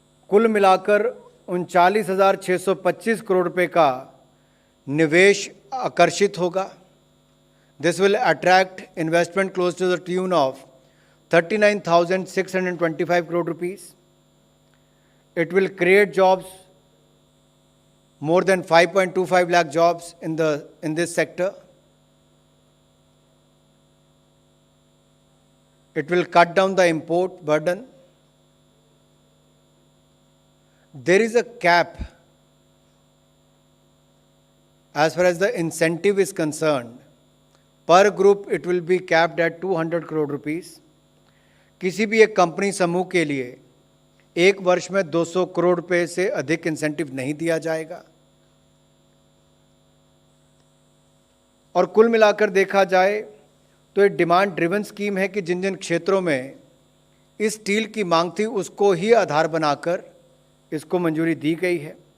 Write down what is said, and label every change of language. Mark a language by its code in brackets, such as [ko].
[hi] कुल मिलाकर 39,625 करोड़ रुपए का निवेश आकर्षित होगा। [en] This will attract investment close to the tune of 39,625 crore rupees. It will create jobs, more than 5.25 lakh jobs in this sector. It will cut down the import burden. There is a cap as far as the incentive is concerned. Per group it will be capped at 200 crore rupees. [hi] किसी भी एक company समूह के लिए एक वर्ष में 200 करोड़ रुपए से अधिक इंसेंटिव नहीं दिया जाएगा। और कुल मिलाकर देखा जाए तो ये डिमांड ड्रिवन स्कीम है कि जिन जिन क्षेत्रों में इस स्टील की मांग थी उसको ही आधार बनाकर इसको मंजूरी दी गई है।